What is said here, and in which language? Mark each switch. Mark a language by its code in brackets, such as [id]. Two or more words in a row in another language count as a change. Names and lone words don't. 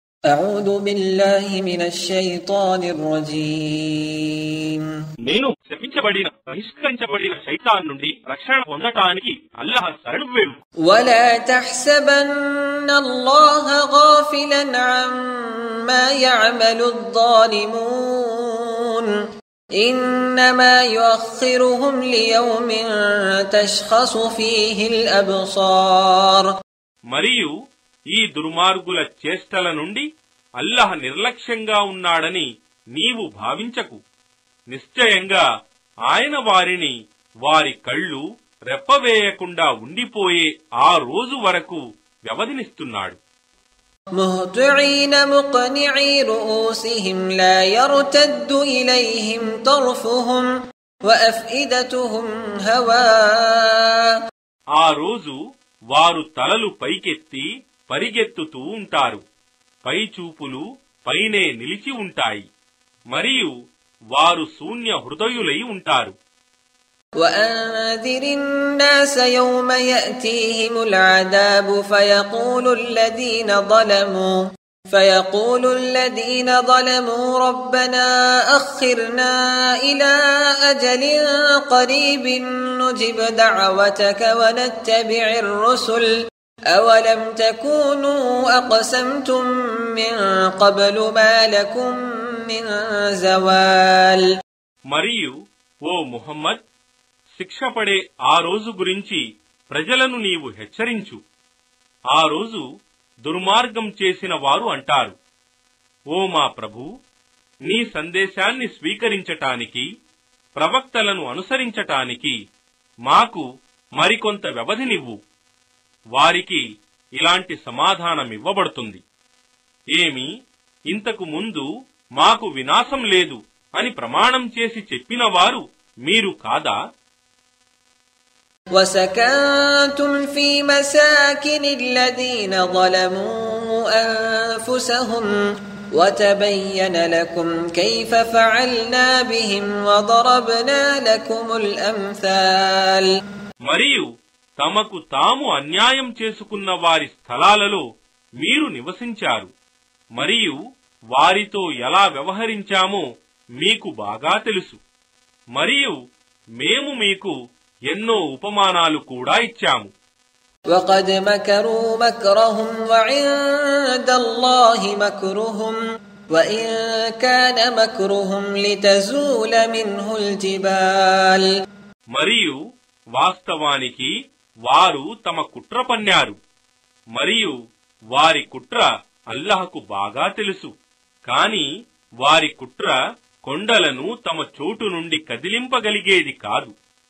[ar] أعوذ بالله من الشيطان الرجيم [te] నేను శపించబడిన బహిష్కరించబడిన శైతాన్ నుండి రక్షణ పొందటానికి అల్లాహ్ శరణు వేడు. [ar] ولا تحسبن الله غافلا عما يعمل الظالمون إنما يؤخرهم ليوم تشخص فيه الأبصار. [te] మరియు ఈ దుర్మార్గుల చేష్టల నుండి అల్లాహ్ నిర్లక్ష్యంగా ఉన్నాడని నీవు భావించకు. నిశ్చయంగా ఆయన వారిని వారి కళ్ళు రెప్పవేయకుండా ఉండిపోయే ఆ రోజు వరకు వ్యవధినిస్తున్నాడు. [ar] مهطعين مقنعي رؤوسهم لا يرتد إليهم طرفهم وأفئدتهم هواء. [te] ఆ రోజు వారు తలలు పైకెత్తి పరిగెత్తుతూ ఉంటారు. పై చూపులు పైనే నిలిచి ఉంటాయి. మరియు వారు శూన్య హృదయులై ఉంటారు. [ar] وأنذر الناس يوم يأتيهم العذاب فيقول الذين ظلموا ربنا أخرنا إلى أجل قريب نجب دعوتك ونتبع الرسل أولم تكونوا أقسمتم من قبل ما لكم من زوال. [te] మరియు ఓ ముహమ్మద్, శిక్ష పడే ఆ రోజు గురించి ప్రజలను నీవు హెచ్చరించు. ఆ రోజు దుర్మార్గం చేసిన వారు అంటారు, ఓ మా ప్రభూ, నీ సందేశాన్ని స్వీకరించటానికి ప్రవక్తలను అనుసరించటానికి మాకు మరికొంత వ్యవధినివ్వు. వారికి ఇలాంటి సమాధానమివ్వబడుతుంది, ఏమి ఇంతకు ముందు మాకు వినాశం లేదు అని ప్రమాణం చేసి చెప్పిన వారు మీరు కాదా? [ar] وسكنتم في مساكن الذين ظلموا أنفسهم وتبين لكم كيف فعلنا بهم وضربنا لكم الأمثال. [te] మరియు తమకు తాము అన్యాయం చేసుకున్న వారి స్థలాలలో మీరు నివసించారు. మరియు వారితో ఎలా వ్యవహరించామో మీకు బాగా తెలుసు. మరియు మేము మీకు ఎన్నో ఉపమానాలు కూడా ఇచ్చాము. [ar] وقد مكروا مكرهم وعند الله مكرهم وإن كان مكرهم لتزول منه الجبال. [te] మరియు వాస్తవానికి వారు తమ కుట్ర పన్నారు. మరియు వారి కుట్ర అల్లాహ్కు బాగా తెలుసు. కాని వారి కుట్ర కొండలను తమ చోటు నుండి కదిలింపగలిగేది కాదు.